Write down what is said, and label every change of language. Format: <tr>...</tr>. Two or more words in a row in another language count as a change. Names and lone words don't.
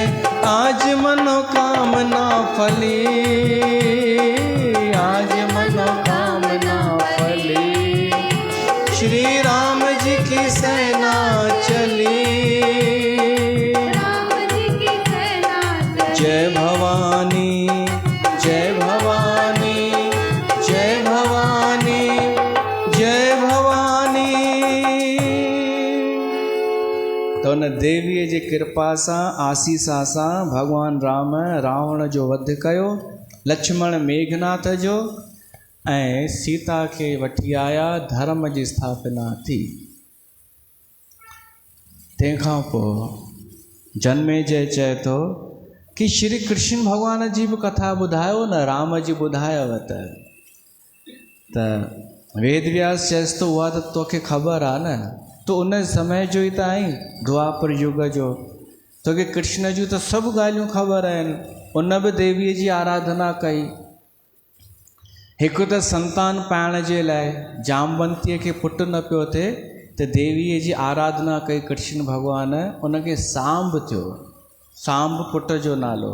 <hi>आज मनोकामना फली, आज मनोकामना फली, श्री राम जी की सेना चली, राम जी की सेना चली। जय भवानी, जय भवानी, जय भवानी, जय भवानी।</hi> <sd>तो उन देवीअ जी कृपा सां आसीसा सां भगवान राम रावण जो वध कयो, लक्ष्मण मेघनाथ जो, ऐं सीता खे वठी आया, धर्म जी स्थापना थी। तंहिंखां पोइ जन्मेजय चए थो कि श्री कृष्ण भगवान जी बि कथा ॿुधायो न, राम जी ॿुधायव त वेद व्यास चएसि थो उहा त तोखे ख़बर आहे न, तो उन समय जो ई त आहीं, द्वापर युग जो, तोखे कृष्ण जूं त सभु ॻाल्हियूं ख़बर आहिनि। उन बि देवीअ जी आराधना कई। हिकु त संतान पाइण जे लाइ जामवंतीअ खे पुटु न पियो थिए त देवीअ जी आराधना कई कृष्ण भॻवान, उनखे सांब थियो, सांब पुट जो नालो।</sd>